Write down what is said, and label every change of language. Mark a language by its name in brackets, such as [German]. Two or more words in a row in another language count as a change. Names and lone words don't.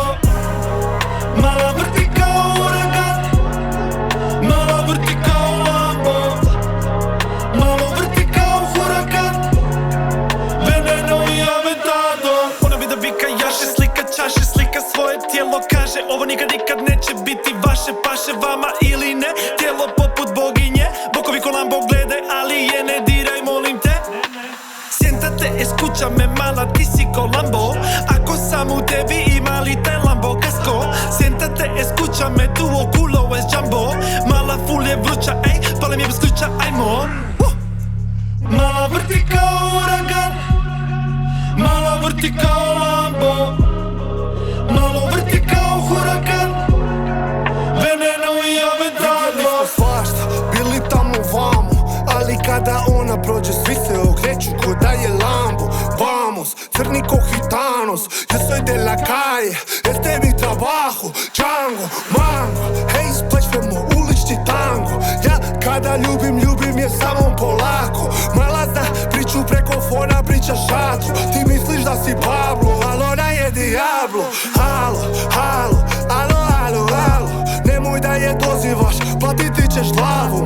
[Croatian] Mala vrti kao uragan, mala vrti kao Lambo, malo vrti kao hurakan, veneno i aventado. Ona bi da vika jaše, slika čaše, slika svoje tijelo, kaže ovo nikad neće biti vaše, paše vama ili ne. Tijelo poput boginje, bokovi ko Lambo glede, ali je ne diraj molim te. [Spanish] Siéntate, escúchame [Croatian] mala, ti si ko Lambo, ako sam u tebi ima li taj Lambo kasko. [Spanish] Siéntate, escúchame, tuo culo es jumbo, [Croatian] mala full je vruća, ej, pale mi je bez ključa, ajmo. Mala vrti kao uragan, mala vrti kao Lambo, malo vrti kao hurakan, veneno i aventado. Vidjeli smo svašta, bili tamo vamo, ali kada ona prođe svi se okreću ko da je Lambo. [Spanish] Vamos, [Croatian] crni ko [Spanish] gitanos, yo soy de la calle, este mi trabajo, Django, mango, [Croatian] hej splećemo ulični tango. Ja kada ljubim je samo polako, mala zna priču preko fona, priča šatru. Ti misliš da si Pablo, ali ona je Diablo. Halo, halo, alo, alo, alo, nemoj da je dozivaš, platiti ćeš glavom.